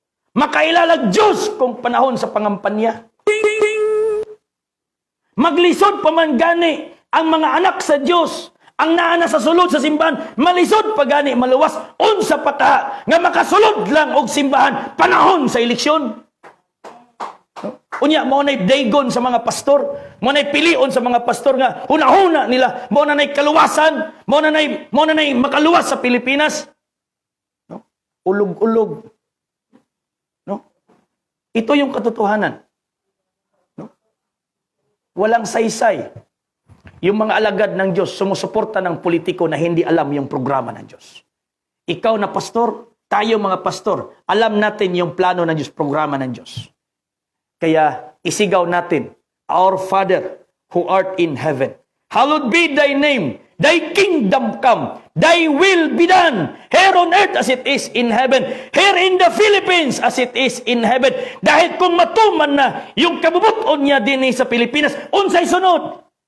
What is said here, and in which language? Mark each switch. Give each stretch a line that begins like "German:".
Cebuano: Makailalag Diyos kung panahon sa pangampanya. Maglisod pa man gani ang mga anak sa Diyos, ang naana sa sulod sa simbahan, malisod pa gani maluwas unsa pata nga makasulod lang og simbahan panahon sa eleksyon. Unya, mo na'y daygon sa mga pastor, mo na'y pilion sa mga pastor nga hunahuna nila, mo na na'y kaluwasan, mo na na'y makaluwas sa Pilipinas.
Filipino: No? Ulog-ulog. No? Ito yung katotohanan. No? Walang saysay. Yung mga alagad ng Diyos, sumusuporta ng politiko na hindi alam yung programa ng Diyos. Ikaw na pastor, tayo mga pastor, alam natin yung plano ng Diyos, programa ng Diyos. Kaya isigaw natin,
English: Our Father who art in heaven, hallowed be thy name, thy kingdom come, thy will be done, here on earth as it is in heaven, here in the Philippines as it is in heaven.
Filipino: Dahil kung
Cebuano: matuman na yung kabubuton niya din sa Pilipinas, unsay sunod?